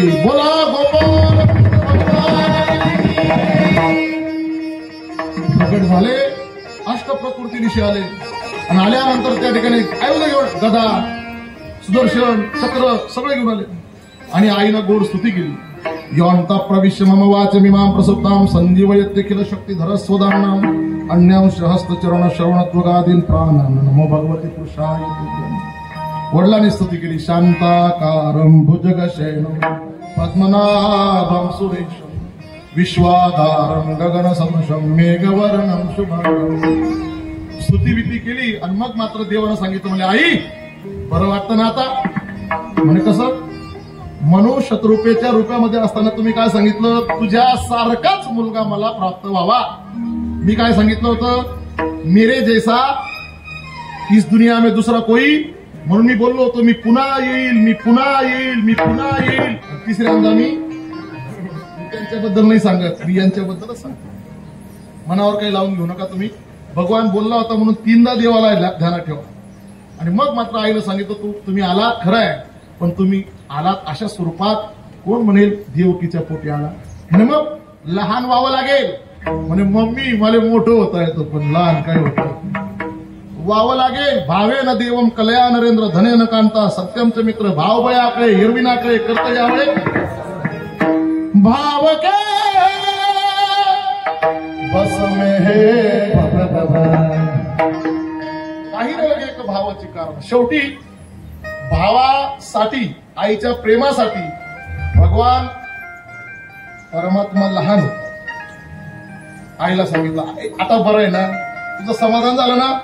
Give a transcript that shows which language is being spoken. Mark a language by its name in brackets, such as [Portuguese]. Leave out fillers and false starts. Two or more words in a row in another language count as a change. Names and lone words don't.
[Marathi] बोला गोपाल प्रकट झाले. अष्टप्रकृतीनिशी आले आणि आल्यानंतर त्या ठिकाणी आयुध घेऊन गदा सुदर्शन चक्र सगळे घेऊन आले आणि आईनं गोड स्तुती केली. [Sanskrit] योन्ता प्रविश्य मम वाचमिमां प्रसुप्तां संजीवयते किल शक्तिधर स्वदानां अन्यांश हस्तचरण श्रवणत्वगादीन प्राणां नमो भगवते पुरुषाय तुभ्यं. [Marathi] वडिलांनी स्तुती केली. [Sanskrit] शांताकारं भुजगशयनं पद्मनाभं सुरेशं विश्वाधारं गगनसदृशं मेघवर्णं शुभांगं. [Marathi] स्तुतीविधी केली आणि मग मात्र देवानं सांगितलं, म्हणजे आई बरं वाटतं ना आता. म्हणे कसं, मनुष्यरूपेच्या रूपामध्ये असताना तुम्ही काय सांगितलं, तुझ्या सारखाच मुलगा मला प्राप्त व्हावा. मी काय सांगितलं होतं, [Hindi] मेरे जैसा इस दुनिया में दूसरा कोई. [Marathi] म्हणून मी बोललो होतो मी पुन्हा येईल, मी पुन्हा येईल, मी पुन्हा येईल. तिसऱ्यांदा मी त्यांच्याबद्दल नाही सांगत, मी यांच्याबद्दलच सांगतो. मनावर काही लावून घेऊ नका तुम्ही. भगवान बोलला होता म्हणून 3दा देवाला ध्यानात ठेवा. आणि मग मात्र आईनं सांगितलं, तुम्ही आलात खरं आहे, पण तुम्ही आलात अशा स्वरूपात कोण म्हणेल देवकीच्या पोटी आला आणि मग लहान व्हावं लागेल म्हणे मम्मी मला मोठं होता येतं पण लहान काय होत व्हावं लागेल. [Sanskrit] भावे न देवम कलया नरेंद्र धने न कांता सत्यमचे मित्र [Marathi] भाव बयाकडे हिरविनाकडे करता यावे [Hindi] भाव के बस में [Marathi] हे काही नाही लगे एक भावाची कारण. शेवटी भावासाठी आईच्या प्रेमासाठी भगवान परमात्मा लहान होता. आईला सांगितलं आता बरं आहे ना तुझं समाधान झालं ना.